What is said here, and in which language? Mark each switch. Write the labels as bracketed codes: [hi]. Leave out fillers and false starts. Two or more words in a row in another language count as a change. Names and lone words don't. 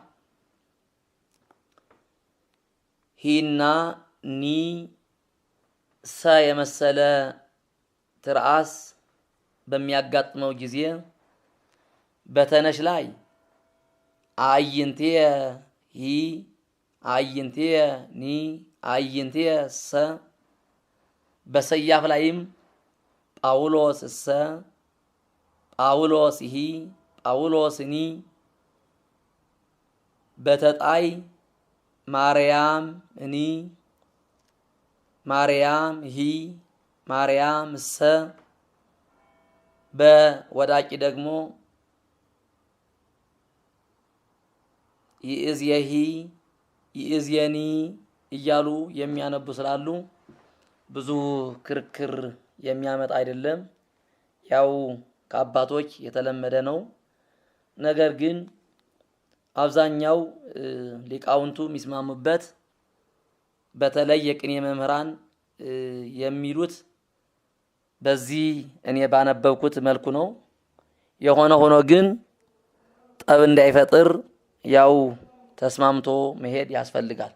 [am] ሂና ኒ ሰ የመሰለ ትርአስ በሚያጋጥመው ጊዜ በተነሽ ላይ አዕይንትየ ሂ አዕይንትየ ኒ አዕይንትየ ሰ በሰያፍ ላይም ጳውሎስ እሰ ጳውሎስ ሂ ጳውሎስ ኒ በተጣይ ማርያም እኒ ማርያም ሂ ማርያም እሰ በወዳቂ ደግሞ ይእዝየሂ ይእዝየኒ እያሉ የሚያነቡ ስላሉ ብዙ ክርክር የሚያመጣ አይደለም። ያው ከአባቶች የተለመደ ነው። ነገር ግን አብዛኛው ሊቃውንቱ የሚስማሙበት በተለይ የቅኔ መምህራን የሚሉት በዚህ እኔ ባነበብኩት መልኩ ነው። የሆነ ሆኖ ግን ጠብ እንዳይፈጥር ያው ተስማምቶ መሄድ ያስፈልጋል።